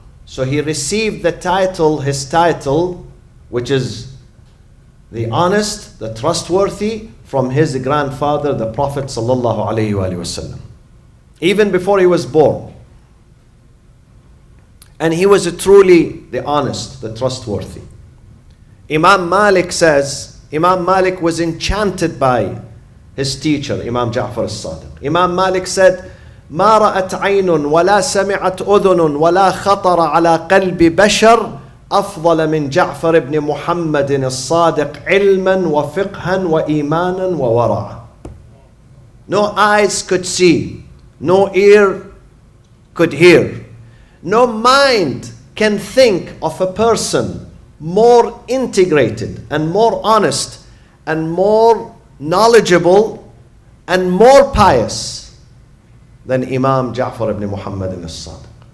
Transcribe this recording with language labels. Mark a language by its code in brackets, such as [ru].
[en] So he received the title, his title, which is the honest, the trustworthy, from his grandfather, the Prophet sallallahu alaihi wasallam, even before he was born. And he was truly the honest, the trustworthy. Imam Malik says, Imam Malik was enchanted by his teacher, Imam Ja'far as-Sadiq. Imam Malik said, [ar] ما رأت عين ولا سمعت أذن ولا خطر على قلب بشر أفضل من جعفر بن محمد الصادق علما وفقها وإيمانا وورعا. [en] No eyes could see, no ear could hear, no mind can think of a person more integrated and more honest and more knowledgeable and more pious than Imam Ja'far ibn Muhammad as-Sadiq.